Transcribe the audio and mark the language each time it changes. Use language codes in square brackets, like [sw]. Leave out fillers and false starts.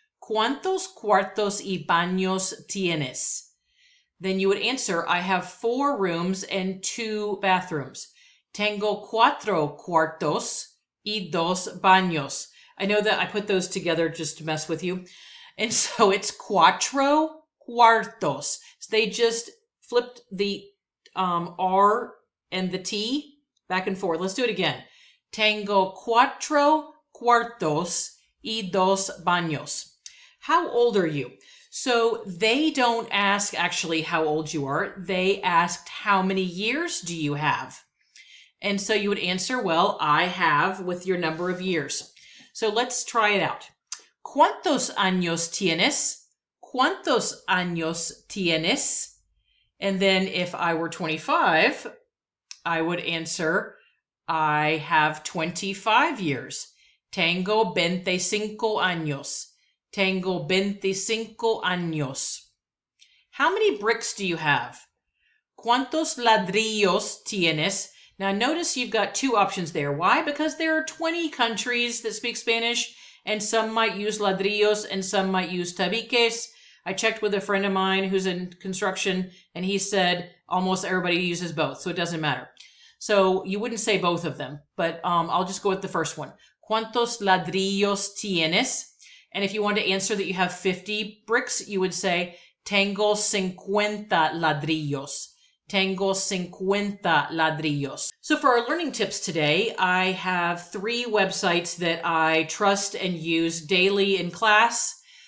[es] ¿Cuántos cuartos y baños tienes? [en] Then you would answer, I have 4 rooms and 2 bathrooms. [es] Tengo 4 cuartos y 2 baños. [en] I know that I put those together just to mess with you. And so it's [es] cuatro cuartos. [en] So they just flipped the R and the T back and forth. Let's do it again. [es] Tengo 4 cuartos y 2 baños. [en] How old are you? So they don't ask actually how old you are. They asked, how many years do you have? And so you would answer, well, I have, with your number of years. So let's try it out. [es] ¿Cuántos años tienes? ¿Cuántos años tienes? [en] And then if I were 25, I would answer, I have 25 years. [es] Tengo 25 años. Tengo 25 años. [en] How many bricks do you have? [es] ¿Cuántos ladrillos tienes? [en] Now notice you've got 2 options there. Why? Because there are 20 countries that speak Spanish, and some might use ladrillos and some might use tabiques. I checked with a friend of mine who's in construction, and he said almost everybody uses both, so it doesn't matter. So you wouldn't say both of them, but I'll just go with the first one. [es] ¿Cuántos ladrillos tienes? [en] And if you want to answer that you have 50 bricks, you would say, [es] Tengo 50 ladrillos. Tengo 50 ladrillos. [en] So for our learning tips today, I have 3 websites that I trust and use daily in class.